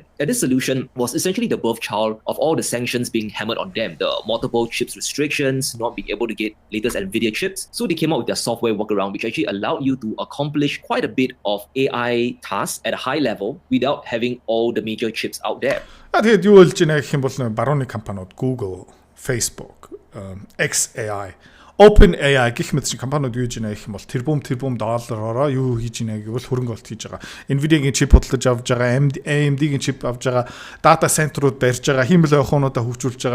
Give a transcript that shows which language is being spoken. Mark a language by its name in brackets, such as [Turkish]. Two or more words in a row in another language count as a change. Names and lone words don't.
[English] And this solution was essentially the birth child of all the sanctions being hammered on them, the multiple chips restrictions, not being able to get latest Nvidia chips. So they came up with their software workaround, which actually allowed you to accomplish quite a bit of AI tasks at a high level without having all the major chips out there. [Mongolian] Тэгээд юу болж байна гэх юм бол барууны компаниуд Google, Facebook, XAI, OpenAI гэх мэт компаниуд юу хийж байна гэх юм бол тэрбум доллараараа юу хийж байна гэвэл хөрөнгө оруулалт хийж байгаа. Nvidia-гийн чип бодлож авж байгаа, AMD-гийн чип авж байгаа, дата центрууд барьж байгаа, химэл ойхоонуудаа хөгжүүлж байгаа.